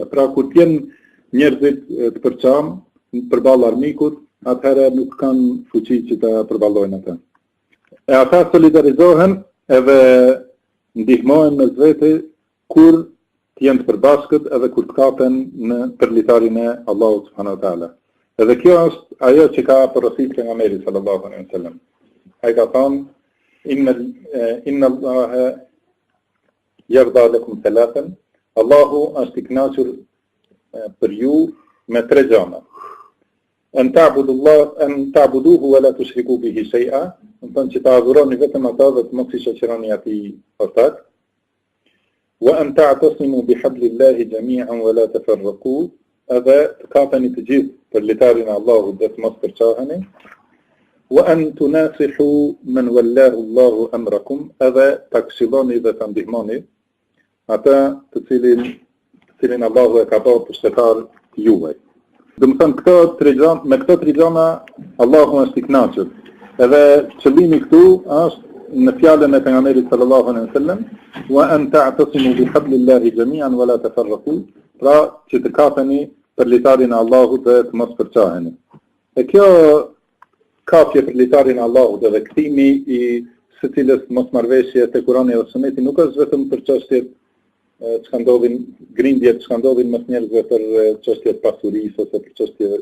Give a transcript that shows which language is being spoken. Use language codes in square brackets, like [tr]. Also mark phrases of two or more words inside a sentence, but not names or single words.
[sq] Pra kur t'jen njerëzit të përçam përballë armikut, atëherë nuk kanë fuqi që ta përballojnë ata. E ata solidarizohen edhe ndihmohen mes vete kur t'jen të përbashkët edhe kur t'kapen për litarin e Allahut [ar] سبحانه وتعالى. [sq] Edhe kjo është ajo që ka porosit pejgamberi [ar] صلى الله عليه وسلم. [sq] Ai ka thënë [ar] إن الله يرضى لكم ثلاثا. [sq] Allahu është i kënaqur për ju me 3 gjëra. [ar] أن تعبدوه ولا تشركوا به شيئا, [sq] do të thonë që ta adhuroni vetëm ata dhe të mos i shoqëroni atij pastaj. [ar] وأن تعتصموا بحبل الله جميعا ولا تفرقوا, [sq] edhe të kapeni të gjithë për litarin e Allahut dhe të mos përçaheni. [ar] وأن تناصحوا من ولاه الله أمركم, [sq] edhe ta këshilloni dhe ta ndihmoni ata të cilin Allahu e ka bërë pushtetar juaj. Do të thënë me këto 3 gjëra Allahu është i kënaqur. Edhe qëllimi këtu është në fjalën e pejgamberit [ar] صلى الله عليه وسلم, وأن تعتصموا بحبل الله جميعا ولا تفرقوا, [sq] pra që të kapeni për litarin e Allahut dhe të mos përçaheni. E kjo kapje për litarin e Allahut dhe kthimi i secilës mosmarrveshje te Kur'ani dhe Suneti nuk është vetëm për çështjet që ndodhin grindjet që ndodhin mes njerëzve për çështje të pasurisë ose për çështje